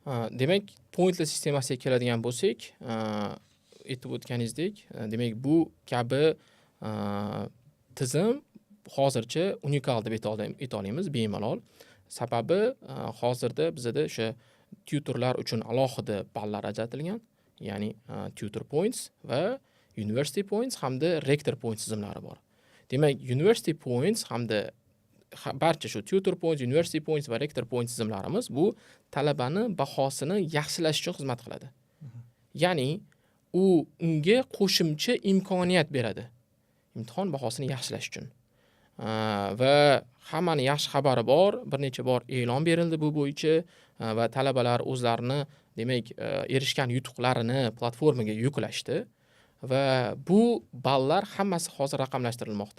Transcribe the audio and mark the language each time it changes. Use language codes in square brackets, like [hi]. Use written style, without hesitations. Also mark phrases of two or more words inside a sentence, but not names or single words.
[uz] Demak, pointli sistemasiga keladigan bo'lsak, aytib o'tganingizdek, demak bu kabi tizim hozircha unikal deb ayta olamiz bemalol. Sababi hozirda bizada o'sha tutorlar uchun alohida ballar ajratilgan, ya'ni [en] tutor points [uz] va [en] university points [uz] hamda [en] rector points [uz] tizimlari bor. Demak, [en] university points [uz] hamda barcha shu [en] tutor points, university points [uz] va [en] rector points [uz] tizimlarimiz bu talabani bahosini yaxshilash uchun xizmat qiladi. Ya'ni u unga qo'shimcha imkoniyat beradi imtihon bahosini yaxshilash uchun. Va hammani yaxshi xabari bor, bir necha bor e'lon berildi bu bo'yicha va talabalar o'zlarini demak erishgan yutuqlarini platformaga yuklashdi va bu ballar hammasi hozir raqamlashtirilmoqda.